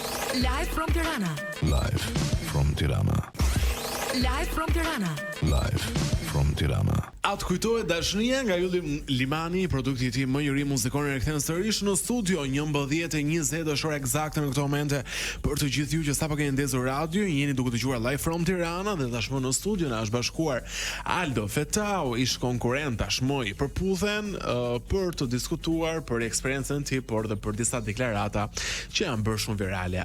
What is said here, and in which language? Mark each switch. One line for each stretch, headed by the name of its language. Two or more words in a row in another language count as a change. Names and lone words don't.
English: Live from Tirana. Live from Tirana. Live from Tirana. Live from Tirana.
Albanian: Atë kujtohet dashnia nga Ylli Limani, produkti i tij më i ri muzikor e rikthen sërish në studio 11:20 është ora eksakte në këtë moment për të gjithë ju që sapo keni ndezur radio, jeni duke dëgjuar Live from Tirana dhe tashmë në studio na është bashkuar Aldo Fetau, ish konkurrent tashmë i përputhen për të diskutuar për eksperiencën e tij, por dhe për disa deklarata që janë bërë shumë virale.